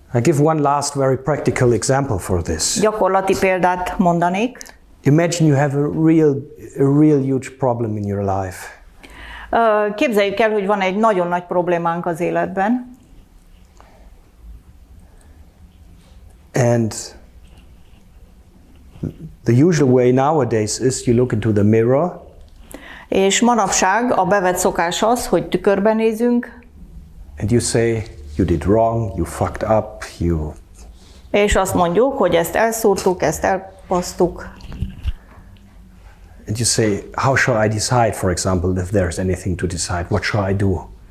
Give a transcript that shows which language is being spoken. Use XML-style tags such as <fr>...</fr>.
<en>I give one last very practical example for this.</en> <hu>Gyakorlati példát mondanék.</hu> <en>Imagine you have a real huge problem in your life.</en> <hu>Képzeljük el, hogy van egy nagyon nagy problémánk az életben.</hu> <en>And the usual way nowadays is you look into the mirror.</en> <hu>És manapság a bevett szokás az, hogy tükörben nézünk.</hu> <en>And you say, you did wrong, you fucked up, you...</en> <hu>És azt mondjuk, hogy ezt elszúrtuk, ezt elpasztuk.</hu> <en>And you say, how shall I decide, for example, if there's anything to decide, what shall I do?</en>